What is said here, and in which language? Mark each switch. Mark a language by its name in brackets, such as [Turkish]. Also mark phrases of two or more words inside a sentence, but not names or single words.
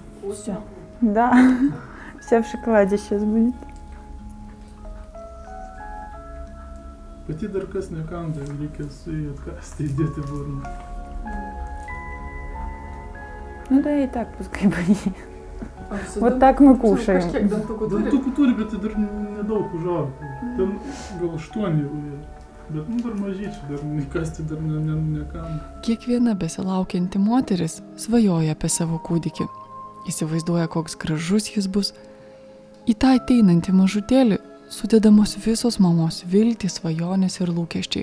[Russian] Все. Да. Все в шоколаде сейчас будет. [Lithuanian] Pati dar kas nekanda, reikia su jį atkasti, įdėti burną. [Russian] Ну да и так пускай будет. Вот так мы кушаем. [Lithuanian] Dantukų turi, bet tai dar nedaug užaugo. Ten gal 8 jau jie. Bet dar mažyčiai, dar įkasti dar nekanda. Kiekviena besilaukianti moteris svajoja apie savo kūdikį. Įsivaizduoja, koks gražus jis bus. Į tą ateinantį mažutėlį sudedamos visos mamos viltys, svajonės ir lūkesčiai.